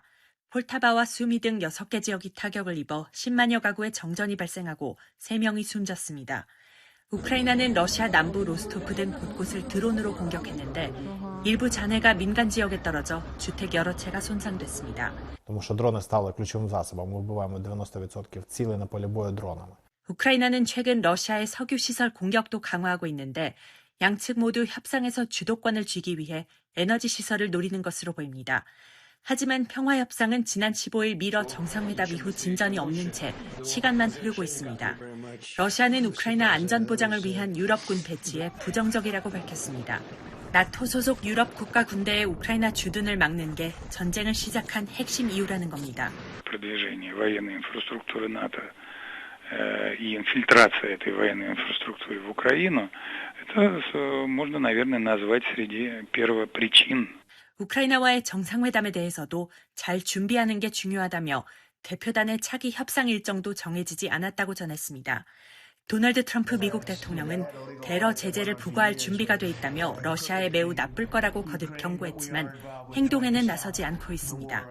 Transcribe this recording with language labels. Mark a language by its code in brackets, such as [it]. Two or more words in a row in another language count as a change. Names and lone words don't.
[ko] 폴타바와 수미 등 6개 지역이 타격을 입어 10만여 가구의 정전이 발생하고 3명이 숨졌습니다. 우크라이나는 러시아 남부 로스토프 등 곳곳을 드론으로 공격했는데 일부 잔해가 민간 지역에 떨어져 주택 여러 채가 손상됐습니다. [uk] Тому що дрони стали ключовим засобом. Ми вбиваємо 90% цілей на полі бою дронами. [ko] 우크라이나는 최근 러시아의 석유 시설 공격도 강화하고 있는데 양측 모두 협상에서 주도권을 쥐기 위해 에너지 시설을 노리는 것으로 보입니다. 하지만 평화협상은 지난 15일 미러 정상회담 이후 진전이 없는 채 시간만 흐르고 있습니다. 러시아는 우크라이나 안전보장을 위한 유럽군 배치에 부정적이라고 밝혔습니다. 나토 소속 유럽 국가 군대의 우크라이나 주둔을 막는 게 전쟁을 시작한 핵심 이유라는 겁니다. [ru] продвижение военной инфраструктуры НАТО и инфильтрация этой военной инфраструктуры в Украину, это можно, наверное, назвать среди первопричин. [ko] 우크라이나와의 정상회담에 대해서도 잘 준비하는 게 중요하다며 대표단의 차기 협상 일정도 정해지지 않았다고 전했습니다. 도널드 트럼프 미국 대통령은 대러 제재를 부과할 준비가 돼 있다며 러시아에 매우 나쁠 거라고 거듭 경고했지만 행동에는 나서지 않고 있습니다.